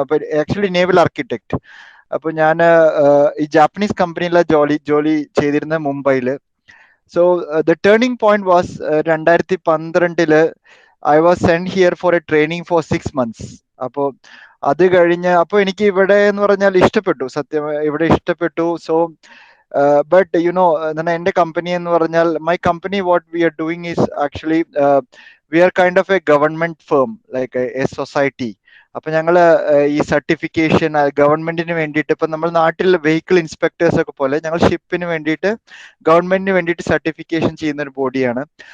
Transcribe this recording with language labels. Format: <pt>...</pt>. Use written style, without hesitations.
<ml>അപ്പൊ actually naval architect. അപ്പൊ ഞാൻ ഈ ജാപ്പനീസ് കമ്പനിയിലെ ജോലി ചെയ്തിരുന്നത് മുംബൈയിൽ.</ml> <en>So the turning point was 2012 I was send here for a training for 6 months.</en> <ml>അപ്പോൾ അത് കഴിഞ്ഞ് അപ്പോൾ എനിക്ക് ഇവിടെ എന്ന് പറഞ്ഞാൽ ഇഷ്ടപ്പെട്ടു, സത്യം ഇവിടെ ഇഷ്ടപ്പെട്ടു.</ml> <en>so but you know,</en> <ml>എൻ്റെ കമ്പനി എന്ന് പറഞ്ഞാൽ</ml> <en>my company what we are doing is actually we are kind of a government firm, like a society.</en> <ml>അപ്പൊ ഞങ്ങള് ഈ സർട്ടിഫിക്കേഷൻ ഗവൺമെന്റിന് വേണ്ടിയിട്ട് ഇപ്പൊ നമ്മൾ നാട്ടിൽ വെഹിക്കിൾ ഇൻസ്പെക്ടേഴ്സ് ഒക്കെ പോലെ ഞങ്ങൾ ഷിപ്പിന് വേണ്ടിയിട്ട് ഗവൺമെന്റിന് വേണ്ടിയിട്ട് സർട്ടിഫിക്കേഷൻ ചെയ്യുന്ന ഒരു ബോഡിയാണ്.</ml>